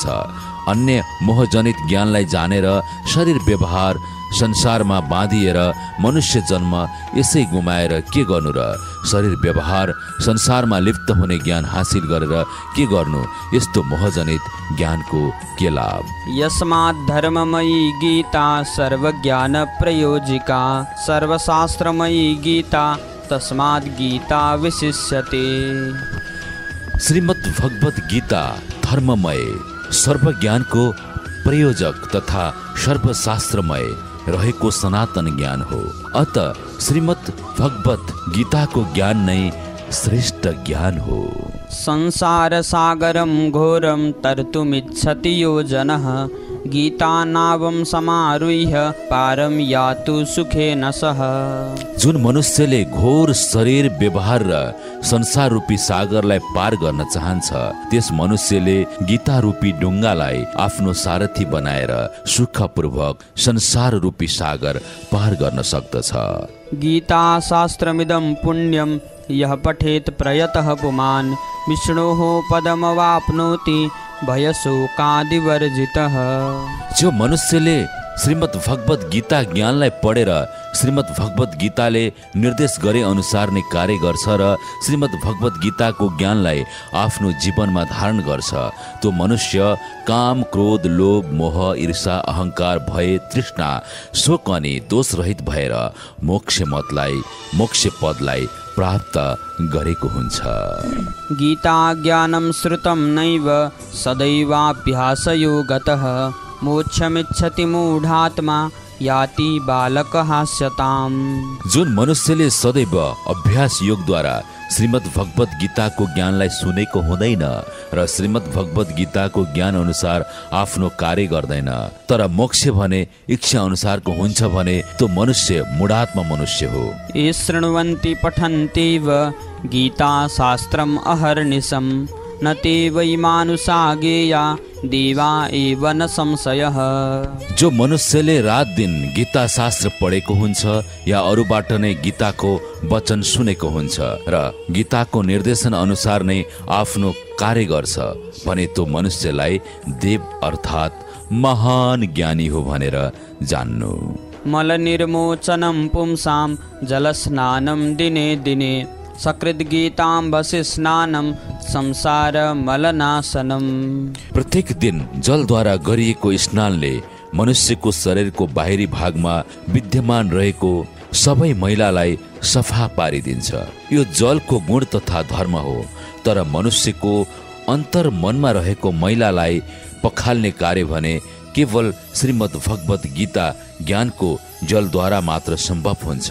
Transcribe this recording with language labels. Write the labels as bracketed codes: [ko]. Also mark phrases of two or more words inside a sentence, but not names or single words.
[ne] अन्य मोहजनित ज्ञानलाई जानेर शरीर व्यवहार संसारमा बाँधिएर मनुष्य जन्म यसै गुमाएर के गर्नु र शरीर व्यवहार संसारमा लिप्त हुने ज्ञान हासिल गरेर के गर्नु? यस्तो मोहजनित ज्ञानको के लाभ? [sa] यस्मात् धर्ममयी गीता सर्वज्ञान प्रयोजिका सर्वशास्त्रमयी गीता तस्मात् गीता विशिष्यते। [ne] श्रीमद् भगवत गीता धर्ममय, सर्वज्ञानको प्रयोजक तथा सर्वशास्त्रमय रहेको सनातन ज्ञान हो। अत श्रीमद् भगवत गीताको ज्ञान नै श्रेष्ठ ज्ञान हो। [sa] संसार सागरं घोरं तर्तुमिच्छति यो जनः गीतानावं समारुह्य पारं यातु सुखेन सह। [ne] जुन मनुष्यले घोर शरीर व्यवहार र संसार रूपी सागरलाई पार गर्न चाहन्छ त्यस मनुष्यले गीता रूपी डुङ्गालाई आफ्नो सारथी बनाएर सुखपूर्वक संसार रूपी सागर पार गर्न सक्दछ। [sa] गीता शास्त्रमिदं पुण्यं यः पठेत् प्रयतः पुमान् विष्णोः पदमवाप्नोति भयशोकादिवर्जितः। [ne] जो मनुष्यले श्रीमद् भगवत गीता ज्ञानलाई पढेर श्रीमद् भगवत गीताले निर्देश गरे अनुसार नै कार्य गर्छ र श्रीमद् भगवत गीताको ज्ञानलाई आफ्नो जीवनमा धारण गर्छ। त्यो मनुष्य काम, क्रोध, लोभ, मोह, ईर्षा, अहंकार, भय, तृष्णा, शोक अनि दोष रहित भएर मोक्ष पदलाई प्राप्त गरेको हुन्छ। [sa] गीता ज्ञानं श्रुतं नैव सदैवाभ्यासयो गतः मोक्षमिच्छति मूढात्मा याति बालकः स्यताम्। [ne] जुन मनुष्यले सदैव अभ्यास योगद्वारा श्रीमद् भगवत गीताको ज्ञानलाई सुनेको हुँदैन र श्रीमद् भगवत गीताको ज्ञान अनुसार आफ्नो कार्य गर्दैन तर मोक्ष भने इच्छा अनुसारको हुन्छ भने त्यो मनुष्य मूढात्मा मनुष्य हो। [sa] ये शृण्वन्ति पठन्त्यैव गीता शास्त्रम् अहर्निशम् न ते वै मानुषा गेया देवा एव न संशयः। [ne] जो मनुष्यले रात दिन गीता शास्त्र पढेको हुन्छ या अरूबाट नै गीताको वचन सुनेको हुन्छ र गीताको निर्देशन अनुसार नै आफ्नो कार्य गर्छ भने त्यो मनुष्यलाई देव अर्थात् महान ज्ञानी हो भनेर जान्नु। [sa] मल निर्मोचनं पुंसां जलस्नानं दिने दिने सकृद गीताम्बसि स्नानं संसार मलनाशनम। [ne] प्रत्येक दिन जलद्वारा गरिएको स्नानले मनुष्यको शरीरको बाहिरी भागमा विद्यमान रहेको सबै मैलालाई सफा पारिदिन्छ। यो जलको गुण तथा धर्म हो तर मनुष्यको अन्तर मनमा रहेको मैलालाई पखाल्ने कार्य भने केवल श्रीमद् भगवत गीता ज्ञानको जलद्वारा मात्र सम्भव हुन्छ।